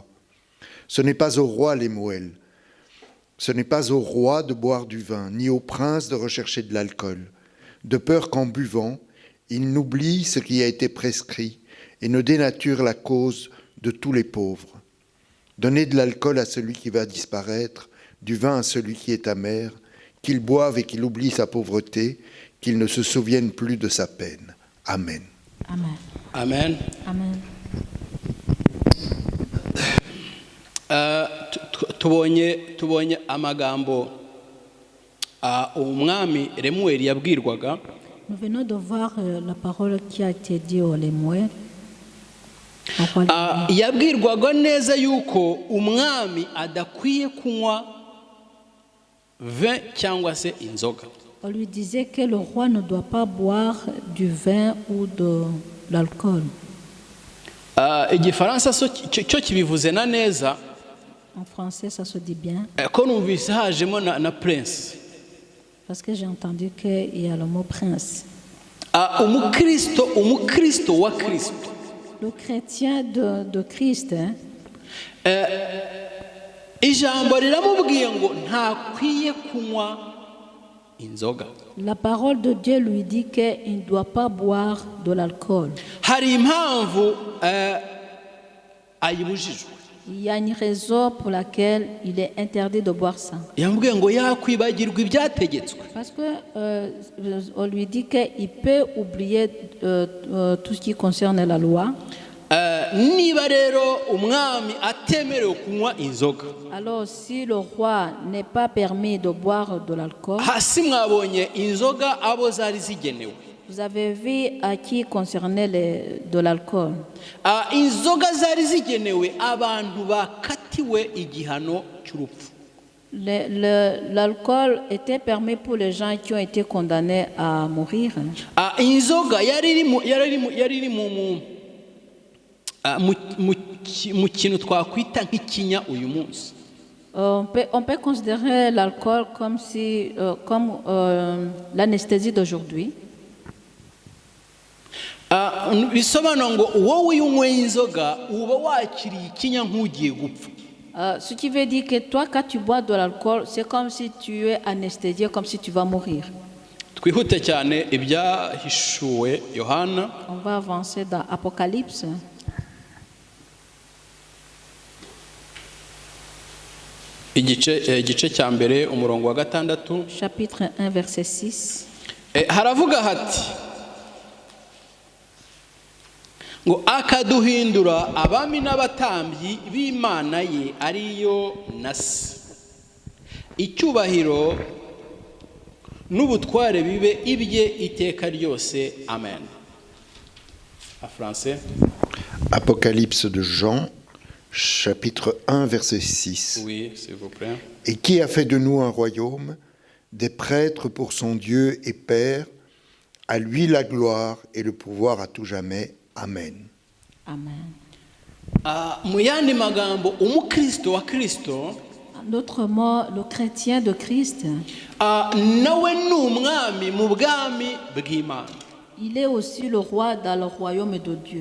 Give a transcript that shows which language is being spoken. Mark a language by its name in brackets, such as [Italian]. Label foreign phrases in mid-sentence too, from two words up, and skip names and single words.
[French] Ce n'est pas au roi Lemuel. Ce n'est pas au roi de boire du vin, ni au prince de rechercher de l'alcool, de peur qu'en buvant, il n'oublie ce qui a été prescrit et ne dénature la cause de tous les pauvres. Donnez de l'alcool à celui qui va disparaître, du vin à celui qui est amer, qu'il boive et qu'il oublie sa pauvreté, qu'il ne se souvienne plus de sa peine. Amen. Amen. Amen. Amen. [Kinyarwanda] tubonye amagambo umwami Lemuweli yabwirwaga. [French] Nous venons de voir la parole qui a été dite au Lemuel. [Kinyarwanda] Yabwirwaga neza yuko umwami adakwiye kunywa vin cyangwa se inzoga. [French] On lui disait que le roi ne doit pas boire du vin ou de l'alcool. [Kinyarwanda] Igifaransa cyo kibivuze na neza. [French] En français, ça se dit bien. [Kinyarwanda] Ko numvise hajemo na prince. [French] Parce que j'ai entendu qu'il y a le mot prince. [Kinyarwanda] Umukristo wa Kristo. [French] Le chrétien de Christ, [Kinyarwanda] ijambo riramubwiye ngo ntakwiye kunywa inzoga. [French] La parole de Dieu lui dit qu'il ne doit pas boire de l'alcool. [Kinyarwanda] Hari impamvu ayibujijwe. [French] Il y a une raison pour laquelle il est interdit de boire ça. [Kinyarwanda] Yamubwiye ngo yakwibagirwa ibyategetswe. [French] Parce que on lui dit qu'il peut oublier tout ce qui concerne la loi. [Kinyarwanda] Niba rero umwami atemerewe kunywa inzoga, [French] Alors si le roi n'est pas permis de boire de l'alcool, [Kinyarwanda] hasi mwabonye inzoga abo zari zigenewe. [French] vous avez vu à qui concernait de l'alcool. [Kinyarwanda] Inzoga zari zigenewe abantu bakatiwe igihano cy'urupfu. [French] L'alcool était permis pour les gens qui ont été condamnés à mourir. [Kinyarwanda] Inzoga yari iri mu kintu twakwita nk'ikinya uyu munsi. [French] On peut considérer l'alcool comme l'anesthésie d'aujourd'hui. [Kinyarwanda] Bisobanura ngo wowe iyo unyweye inzoga uba wakiriye ikinya nk'ugiye gupfa. [French] Ce qui veut dire que toi, quand tu bois de l'alcool, c'est comme si tu es anesthésié, comme si tu vas mourir. [Kinyarwanda] Twihute cyane ibyahishuwe Yohana. [French] On va avancer dans Apocalypse. [Kinyarwanda] Igice cya mbere umurongo wa 6. [French] Chapitre 1, verset 6. [Kinyarwanda] Haravuga hati ngo akaduhindura abami n'abatambyi b'Imana ye ariyo na se, icyubahiro n'ubutware bibe ibye iteka ryose, amen. [French] En français. Apocalypse de Jean, chapitre 1, verset 6. Oui, s'il vous plaît. Et qui a fait de nous un royaume, des prêtres pour son Dieu et Père, à lui la gloire et le pouvoir à tout jamais. Amen. Amen. [Kinyarwanda] Mu yandi magambo umukristo wa Kristo, [French] En d'autres mots, le chrétien de Christ, [Kinyarwanda] nawe ni umwami mu bwami bw'Imana. [French] il est aussi le roi dans le royaume de Dieu.